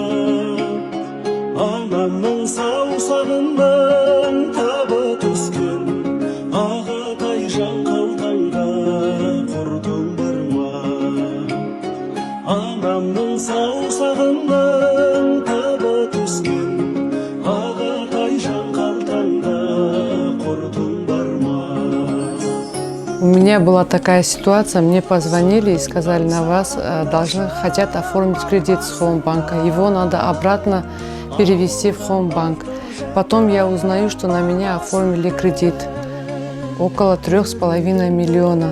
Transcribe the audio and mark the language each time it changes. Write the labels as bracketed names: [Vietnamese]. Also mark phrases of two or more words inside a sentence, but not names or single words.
[Kazakh] Анамның саусағынан табы түскен ағатай жан қалтаңда құртың бар ма? Анамның саусағынан табы түскен ағатай жан қалтаңда құртың бар ма? [Russian] У меня была такая ситуация, мне позвонили и сказали, на вас хотят оформить кредит с Хоумбанка, его надо обратно перевести в Хоумбанк. Потом я узнаю, что на меня оформили кредит около 3,5 миллиона.